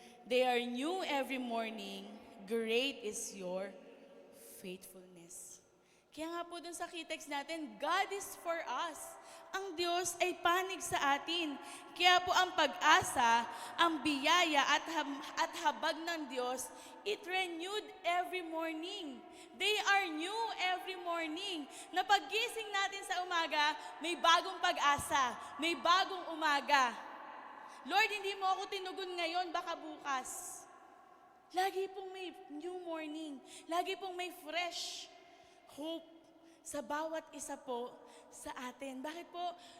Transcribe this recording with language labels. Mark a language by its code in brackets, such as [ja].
[en] They are new every morning. Great is your faithfulness. [tl] Kaya nga po dun sa key text natin, [en] God is for us. [tl] Ang Diyos ay panig sa atin. Kaya po ang pag-asa, ang biyaya at habag ng Diyos, [en] it renewed every morning. They are new every morning. [tl] Na paggising natin sa umaga, may bagong pag-asa, may bagong umaga. Lord, hindi mo ako tinugon ngayon, baka bukas. Lagi pong may new morning. Lagi pong may fresh hope sa bawat isa po sa atin. Bakit po?